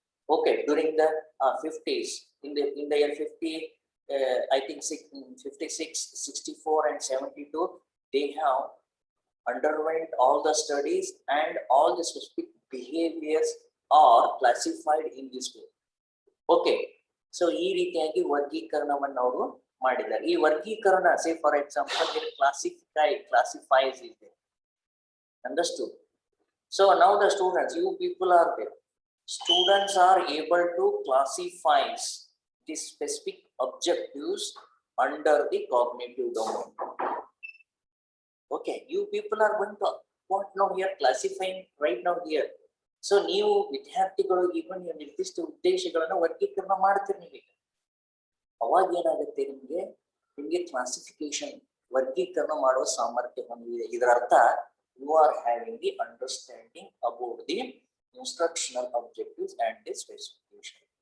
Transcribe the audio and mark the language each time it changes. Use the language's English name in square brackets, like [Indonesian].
[English] Okay, during the 50s, in the year 50, I think 56, 64, and 72, they have underwent all the studies and all the specific behaviors are classified in this way. [Kannada] Okay, so ಈ ರೀತಿಯಾಗಿ ವರ್ಗೀಕರಣವನ್ನು ಅವರು ಮಾಡಿದ್ದಾರೆ. ಈ ವರ್ಗೀಕರಣ, [English] say for example, it classifies is there. Understood? So now the students, you people are there. Students are able to classify the specific objectives under the cognitive domain. Okay, you people are going to what now here classifying right now here. [Kannada] So ನೀವು ವಿದ್ಯಾರ್ಥಿಗಳು even ನಿರ್ದಿಷ್ಟ ಉದ್ದೇಶಗಳನ್ನು ವರ್ಗೀಕರಣ ಮಾಡ್ತೀರಿ ನೀವು. ಅವಾಗ ಏನಾಗುತ್ತೆ, ನಿಮಗೆ ಕ್ಲಾಸಿಫಿಕೇಶನ್ ವರ್ಗೀಕರಣ ಮಾಡುವ ಸಾಮರ್ಥ್ಯ ಹೊಂದಿದೆ. ಇದರ ಅರ್ಥ [English] you are having the understanding about the instructional objectives and the specification.